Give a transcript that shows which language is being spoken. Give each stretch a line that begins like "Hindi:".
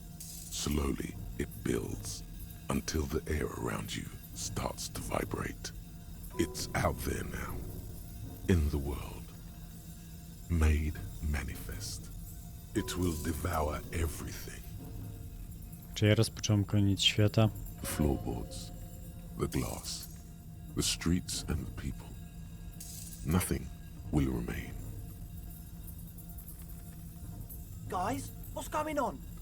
English: Slowly, it builds until the air around you starts to vibrate. It's out there now, in the world, made manifest. It will devour everything.
Polish: Czy ja rozpocząłem koniec świata?
English: The floorboards, the glass, the streets and the people. Nothing will remain. Guys, what's going on?